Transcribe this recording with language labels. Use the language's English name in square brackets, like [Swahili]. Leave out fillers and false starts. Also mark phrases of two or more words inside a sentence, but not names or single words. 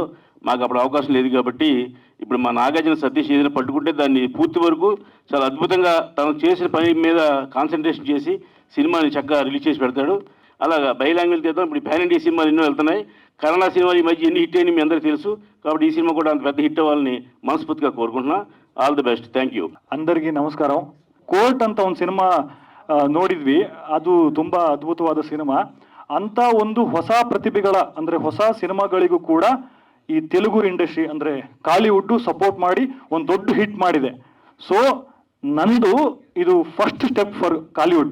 [Telugu] మాకు అప్పుడు అవకాశం లేదు కాబట్టి ఇప్పుడు మా నాగార్జున సతీష్ ఏదైనా పట్టుకుంటే దాన్ని పూర్తి వరకు చాలా అద్భుతంగా తను చేసిన పని మీద కాన్సన్ట్రేషన్ చేసి సినిమాని చక్కగా రిలీజ్ చేసి పెడతాడు. అలాగా [English] bi language [Telugu] తీద్దాం. ఇప్పుడు [English] pan India [Telugu] సినిమాలు ఎన్నో వెళ్తున్నాయి. కన్నడ సినిమాలు ఈ మధ్య ఎన్ని హిట్ అయినాయి మీ అందరికీ తెలుసు. కాబట్టి ఈ సినిమా కూడా అంత పెద్ద హిట్ అవ్వాలని మనస్ఫూర్తిగా కోరుకుంటున్నా. [English] All the best. Thank you. [Kannada] అందరికీ ನಮಸ್ಕಾರ. ಕೋರ್ಟ್ ಅಂತ ಒಂದು ಸಿನಿಮಾ ನೋಡಿದ್ವಿ. ಅದು ತುಂಬ ಅದ್ಭುತವಾದ ಸಿನಿಮಾ. ಅಂತ ಒಂದು ಹೊಸ ಪ್ರತಿಭೆಗಳ ಅಂದರೆ ಹೊಸ ಸಿನಿಮಾಗಳಿಗೂ ಕೂಡ ಈ ತೆಲುಗು ಇಂಡಸ್ಟ್ರಿ ಅಂದರೆ ಕಾಲಿವುಡ್ ಸಪೋರ್ಟ್ ಮಾಡಿ ಒಂದು ದೊಡ್ಡ ಹಿಟ್ ಮಾಡಿದೆ. ಸೊ ನಂದು ಇದು [English] first step for Kollywood.